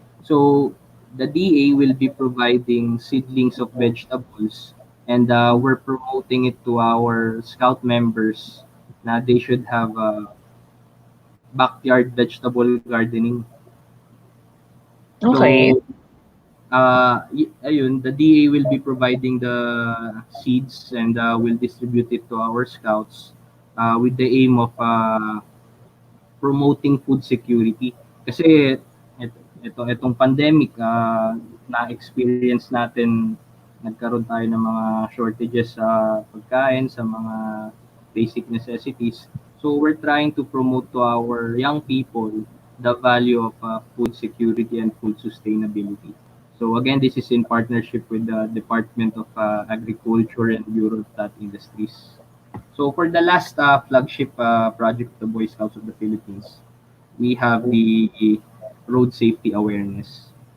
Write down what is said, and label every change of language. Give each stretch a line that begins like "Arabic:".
English: So the DA will be providing seedlings of vegetables, and we're promoting it to our scout members na they should have backyard vegetable gardening. Okay. So, ayun, the DA will be providing the seeds and will distribute it to our scouts with the aim of promoting food security.
Filipino: Kasi itong pandemic, na-experience natin, nagkaroon tayo ng mga shortages sa pagkain, sa mga basic necessities.
English: So we're trying to promote to our young people the value of food security and food sustainability. So again, this is in partnership with the Department of Agriculture and Bureau of Plant Industries. So for the last flagship project of the Boy Scouts of the Philippines, we have the road safety awareness.